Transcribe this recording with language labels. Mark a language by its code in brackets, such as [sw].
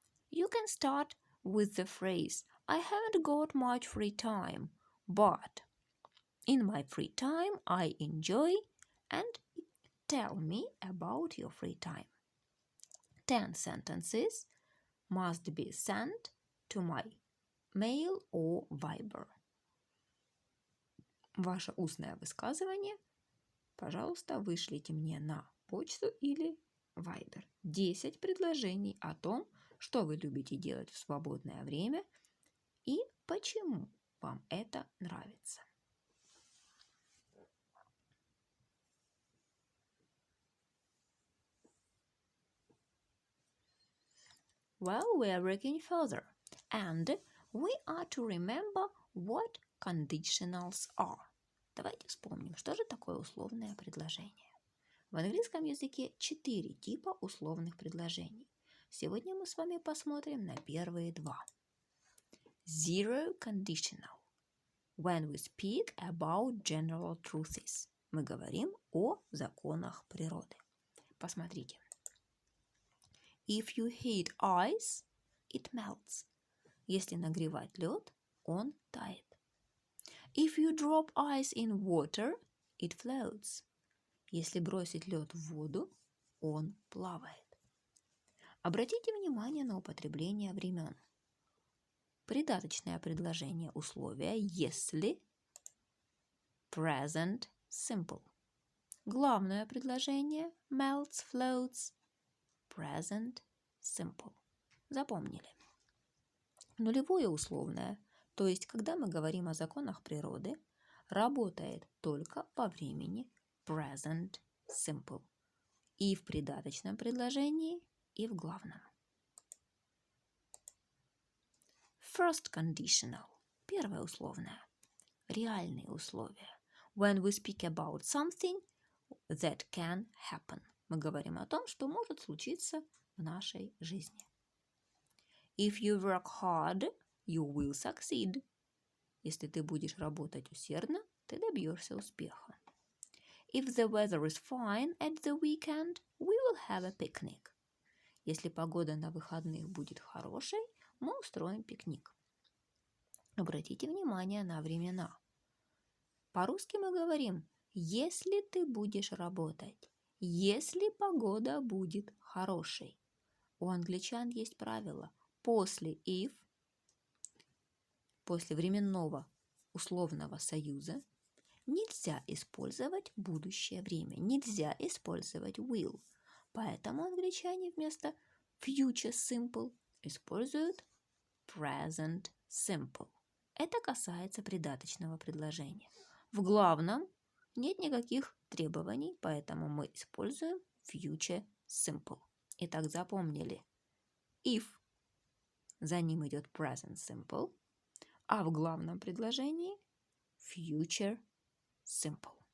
[en] You can start with the phrase, I haven't got much free time, but in my free time I enjoy, and tell me about your free time. 10 sentences must be sent to my mail or Viber. [ru] Ваше устное высказывание, пожалуйста, вышлите мне на почту или Viber. 10 предложений о том, что вы любите делать в свободное время и почему вам это нравится. [en] Well, we are working further, and we are to remember what conditionals are. [ru] Давайте вспомним, что же такое условное предложение. В английском языке 4 типа условных предложений. Сегодня мы с вами посмотрим на первые два. [en] Zero conditional. When we speak about general truths. [ru] Мы говорим о законах природы. Посмотрите. [en] If you heat ice, it melts. [ru] Если нагревать лед, он тает. [en] If you drop ice in water, it floats. [ru] Если бросить лед в воду, он плавает. Обратите внимание на употребление времен. Придаточное предложение условия если present simple. Главное предложение melts, floats present simple. Запомнили. Нулевое условное, то есть когда мы говорим о законах природы, работает только по времени present simple. И в придаточном предложении, и в главном. [en] First conditional. [ru] Первое условное. Реальные условия. [en] When we speak about something that can happen. [ru] Мы говорим о том, что может случиться в нашей жизни. [en] If you work hard, you will succeed. [ru] Если ты будешь работать усердно, ты добьешься успеха. [en] If the weather is fine at the weekend, we will have a picnic. [ru] Если погода на выходных будет хорошей, мы устроим пикник. Обратите внимание на времена. По-русски мы говорим, если ты будешь работать, если погода будет хорошей. У англичан есть правило. После if, после временного условного союза, нельзя использовать будущее время, нельзя использовать will. Поэтому англичане вместо future simple используют present simple. Это касается придаточного предложения. В главном нет никаких требований, поэтому мы используем future simple. Итак, запомнили. If, за ним идет present simple, а в главном предложении future simple.